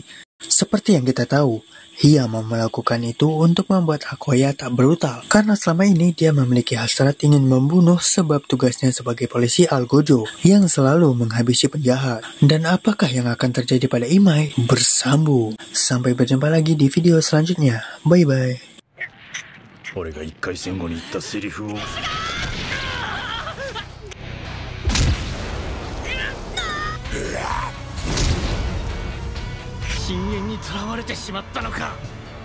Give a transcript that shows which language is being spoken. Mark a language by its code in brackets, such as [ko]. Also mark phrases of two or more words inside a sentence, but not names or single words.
[id] Seperti yang kita tahu, Hiyama melakukan itu untuk membuat Akoya tak brutal, karena selama ini dia memiliki hasrat ingin membunuh sebab tugasnya sebagai polisi Algojo yang selalu menghabisi penjahat. Dan apakah yang akan terjadi pada Imai? Bersambung. Sampai berjumpa lagi di video selanjutnya. Bye-bye. [ja] 俺が1回戦後に言ったセリフを深淵に囚われてしまったのか。